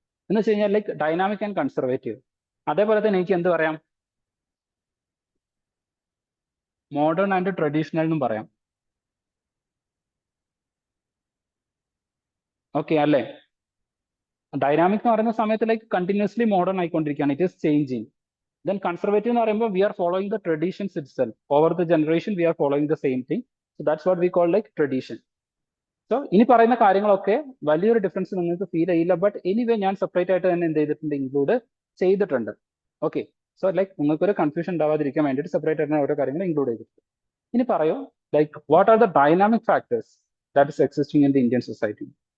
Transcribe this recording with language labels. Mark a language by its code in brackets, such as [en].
[ml] എന്ന് വെച്ച് കഴിഞ്ഞാൽ ലൈക്ക് ഡൈനാമിക് ആൻഡ് കൺസർവേറ്റീവ്. അതേപോലെ തന്നെ എനിക്ക് എന്ത് പറയാം, മോഡേൺ ആൻഡ് ട്രഡീഷണൽ എന്നും പറയാം. ഓക്കെ അല്ലേ? ഡൈനാമിക് എന്ന് പറയുന്ന സമയത്ത് ലൈക്ക് കണ്ടിന്യൂസ്ലി മോഡേൺ ആയിക്കൊണ്ടിരിക്കുകയാണ്, [en] It is changing. Then conservative [ml] എന്ന് പറയുമ്പോൾ [en] we are following the traditions itself. Over the generation we are following the same thing. So that's what we call like tradition. [ml] So ഇനി പറയുന്ന കാര്യങ്ങളൊക്കെ വലിയൊരു difference നിങ്ങൾക്ക് feel ചെയ്യില്ല. But anyway ഞാൻ separate ആയിട്ട് തന്നെ എന്ത് ചെയ്തിട്ടുണ്ട്, ഇൻക്ലൂഡ് ചെയ്തിട്ടുണ്ട്. ഓക്കെ, സോ ലൈക്ക് നിങ്ങൾക്കൊരു കൺഫ്യൂഷൻ ഉണ്ടാവാതിരിക്കാൻ വേണ്ടിയിട്ട് സെപ്പറേറ്റ് ആയിട്ട് ഓരോ കാര്യങ്ങൾ ഇൻക്ലൂഡ് ചെയ്തിട്ടുണ്ട്. ഇനി പറയൂ, [en] Like what are the dynamic factors that is existing in the Indian society?